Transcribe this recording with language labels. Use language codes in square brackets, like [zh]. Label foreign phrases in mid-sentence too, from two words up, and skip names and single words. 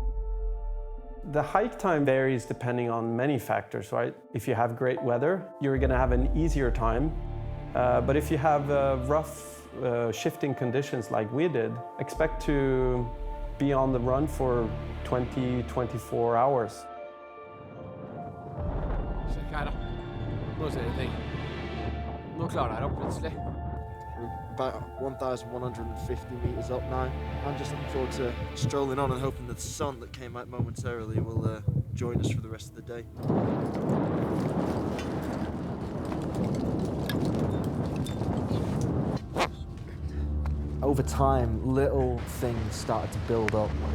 [en] The hike time varies depending on many factors, right? If you have great weather, you're going to have an easier time. But if you have rough, shifting conditions like we did, expect to be on the run for 20-24 hours. [no] Se her da. Nå ser jeg ting. Nå klarer jeg det plutselig. [en] About 1,150 meters up now. I'm just looking forward to strolling on and hoping that the sun that came out momentarily will join us for the rest of the day. Over time, little things started to build up.